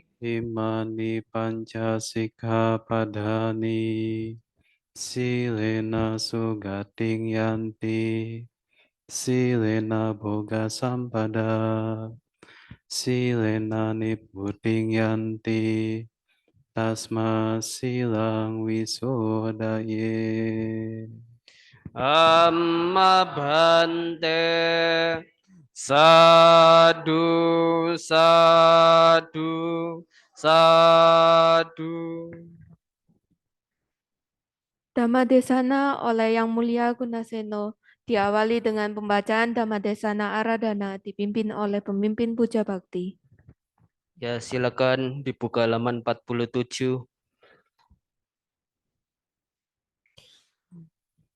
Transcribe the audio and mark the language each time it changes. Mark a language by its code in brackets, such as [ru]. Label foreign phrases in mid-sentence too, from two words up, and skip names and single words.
[pi] Imani pancasika padani silena sugating yanti silena boga sampada silena niputing yanti tasma silang wisodaye. Amma bante. Sadu, sadu, sadu. [id] Dhammadesana oleh Yang Mulia Gunaseno diawali dengan pembacaan Dhammadesana Aradhana dipimpin oleh pemimpin Puja Bakti. Ya, silakan dibuka halaman 47.